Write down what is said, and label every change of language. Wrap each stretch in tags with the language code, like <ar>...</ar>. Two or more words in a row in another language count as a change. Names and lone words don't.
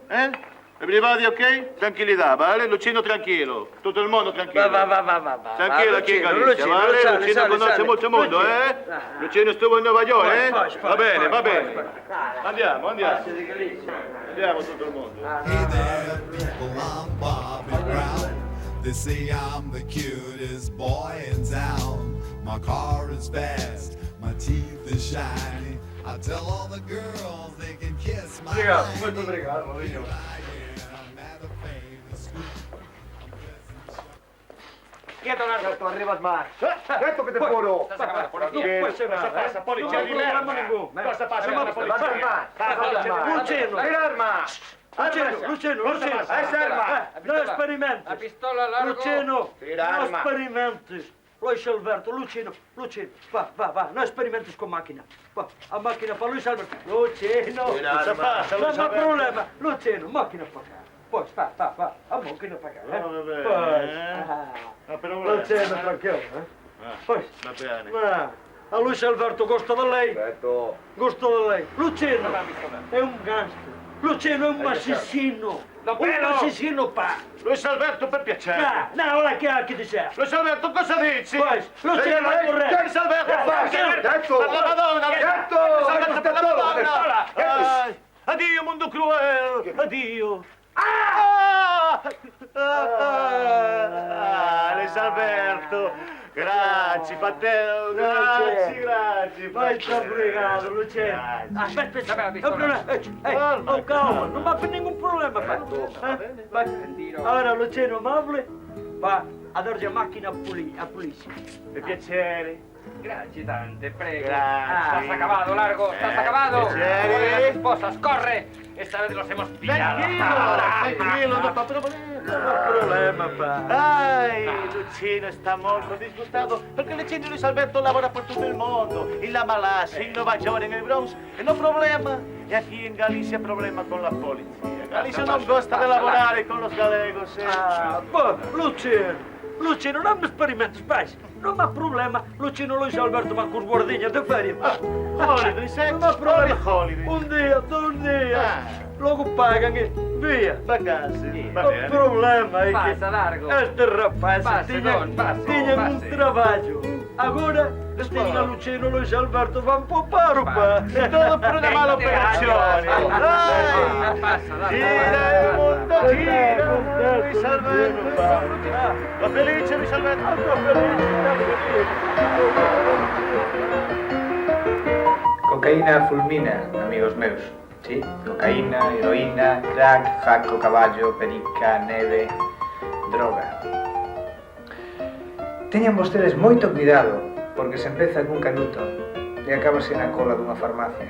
<en>Everybody ok?</en> <it>Tranquillità, vale? Lucino tranquillo. Tutto il mondo tranquillo. Va. Tranquillo aquí in Galizia, vale? Lucino conosce molto mondo, Lucino estuvo in Nuova York, Va bene. Andiamo. Andiamo tutto il mondo.</it> <en>Hey there, people, I'm Bobby Brown. They say I'm the cutest boy in town. My car is fast, my teeth are shiny. I tell all the girls they can kiss my</en> <pt>Molto obrigado, Maurizio.</pt> <es>Quieto, Alberto, arribas más. Quieto que te puro.</es> <it>Cosa passa? Polizia di merda. Cosa passa? Lucino,</it> <pt>Essa arma. não experimentes.</pt> <es>La pistola largo. Lucino,</es> <pt>Tira não arma. experimentes. Luis Alberto, Lucino, va, não experimentes com máquina. Va, a máquina para Luis Alberto. Lucino,</pt> <it>Cosa passa?</it> <pt>não há problema. Lucino, máquina para cá. Pois, va, a máquina para cá.</pt> <it>Va bene.</it> <pt>Pois,</pt> <it>Però</it> <pt>Lucino, tranquilo. Pois,</pt> <it>va bene.</it> <pt>ma a Luis Alberto gosta da lei. Certo. Gosta da lei. Lucino é gangster. Lucino é assassino. Assassino, pá.</pt> <it>Luis Alberto, per piacere.</it> <pt>Não, olha que dizer.</pt> <it>Luis Alberto, cosa dici? Pois, Lucino è corretto. Luis Alberto, per la Madonna. Luis Alberto, per la Madonna. Addio, mondo cruel. Addio. Luis Alberto. Grazie, fratello, grazie.</it> <pt>Muito obrigado, Lucino. Espera, não problema. Calma, não vai ter nenhum problema, pá. Vai.</pt> <it>Allora, Lucino, amabile, va a darci a macchina a polizia. Per piacere. Grazie tante, prego. Grazie.</it> <es>Estás acabado, Largo, estás acabado.</es> <it>piacere.</it> <es>Corre a las esposas, corre. Esta vez los hemos pillado.</es> <it>Tranquillo, non fa problema. Non fa problema, pa. Ay, Lucino está molto disgustato perché Lucino Luis Alberto lavora por tutto il mondo, in La Malasia, in Nueva York, in el Bronx, e no problema.</it> <es>E aquí en Galicia problema con la policía. Galicia non gosta de lavorare con los galegos.</es> <gl>Lucino, non me experimentos, pais. Non há problema. Lucino Luis Alberto va cos guardiñas de feria.</gl> <en>Holiday,</en> <gl>Non há problema.</gl> <en>Holiday.</en> <gl>Un día, 2 días. Logo pagan e vía.</gl> <it>Vacanze.</it> <gl>O problema é que</gl> <es>Pasa, Largo.</es> <gl>estes rapazes</gl> <es>Pase, don, pase,</es> <gl>tiñan un</gl> <es>pase.</es> <gl>traballo. Agora, tiñan a Lucino Luis Alberto van po paro, pa.</gl> <es>Todo por una mala operazione. Ay, Pasa, Largo.</es> <it>gira il mondo, gira. Luis Alberto. Va felice, Luis Alberto.</it> <gl>Cocaína fulmina, amigos meus.</gl> <es>Sí, cocaína, heroína, crack, jaco, caballo, perica, neve, droga.</es> <gl>Teñan vostedes moito cuidado, porque se empeza cun canuto e acabase na cola dunha farmacia.</gl>